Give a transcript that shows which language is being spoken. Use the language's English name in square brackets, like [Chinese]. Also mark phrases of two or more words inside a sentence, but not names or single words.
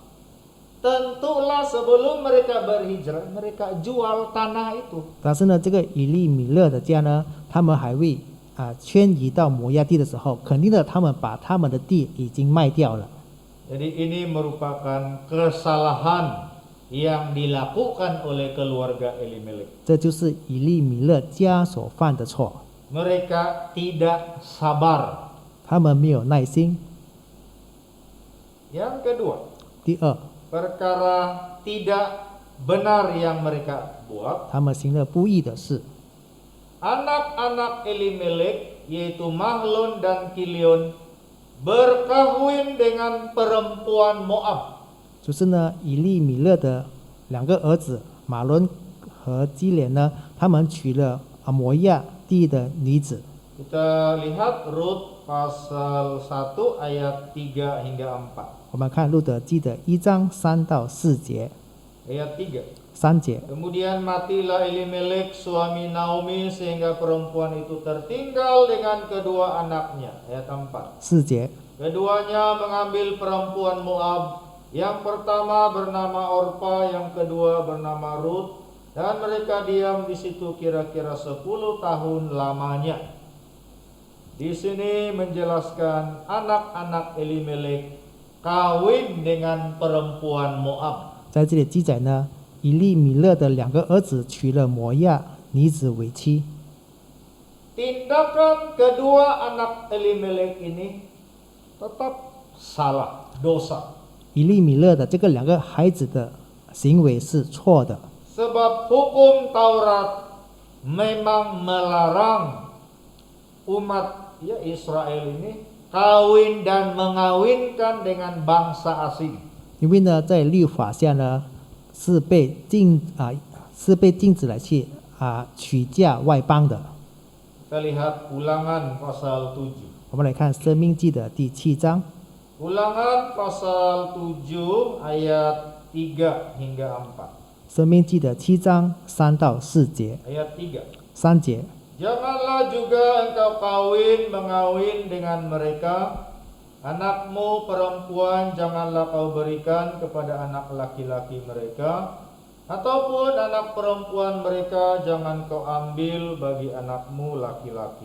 [Malay] Tentulah sebelum mereka berhijrah, mereka jual tanah itu. [Chinese] 但是呢，这个以利米勒的家呢，他们还未迁移到摩亚地的时候，肯定的，他们把他们的地已经卖掉了。 [Malay] Jadi ini merupakan kesalahan yang dilakukan oleh keluarga Elimelek. [Chinese] 这就是以利米勒家所犯的错。 [Malay] Mereka tidak sabar. [Chinese] 他们没有耐心。 [Malay] Yang kedua, [Chinese] 第二， [Malay] perkara tidak benar yang mereka buat. [Chinese] 他们行了不义的事。 [Malay] Anak-anak Elimelek yaitu Mahlon dan Kilion berkahwin dengan perempuan Moab. [Chinese] 就是呢，以利米勒的两个儿子马伦和基连呢，他们娶了摩亚地的女子。 [Malay] Kita lihat Rut pasal 1 ayat 3 hingga 4. [Chinese] 我们看路德记的1章3到4节， [Malay] Ayat 3. [Chinese] 3节。 [Malay] Kemudian matilah Elimelek suami Naomi sehingga perempuan itu tertinggal dengan kedua anaknya. Ayat 4. [Chinese] 4节， [Malay] Keduanya mengambil perempuan Moab. Yang pertama bernama Orpa, yang kedua bernama Rut, dan mereka diam di situ kira-kira 10 tahun lamanya. Di sini menjelaskan anak-anak Elimelek kawin dengan perempuan Moab. [Chinese] 在这里记载呢，以利米勒的两个儿子娶了摩亚女子为妻。 [Malay] Tindakan kedua anak Elimelek ini tetap salah, dosa. [Chinese] 以利米勒的这个两个孩子的行为是错的， [Malay] Sebab hukum Taurat memang melarang umat Israel ini kawin dan mengawinkan dengan bangsa asing. [Chinese] 因为呢，在律法下呢，是被禁止来去娶嫁外邦的。 [Malay] Kita lihat Ulangan pasal 7. [Chinese] 我们来看《生命记》的第7章， [Malay] Ulangan pasal 7 ayat 3 hingga 4. 《 [Chinese] 生命记》的7章3到4节， [Malay] Ayat 3. [Chinese] 3节。 [Malay] Janganlah juga engkau mengawin dengan mereka. Anakmu perempuan janganlah kau berikan kepada anak laki-laki mereka, ataupun anak perempuan mereka jangan kau ambil bagi anakmu laki-laki.